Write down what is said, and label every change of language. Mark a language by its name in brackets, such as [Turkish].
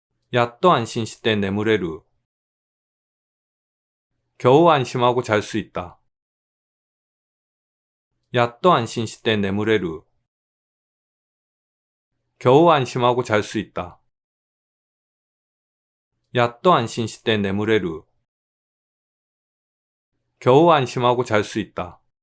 [Japanese] やっと安心して 眠れる. [Korean] 겨우 안심하고 잘 수 있다. [Japanese] やっと安心して 眠れる. [Korean] 겨우 안심하고 잘 수 있다. [Japanese] やっと安心して 眠れる. [Korean] 겨우 안심하고 잘 수 있다.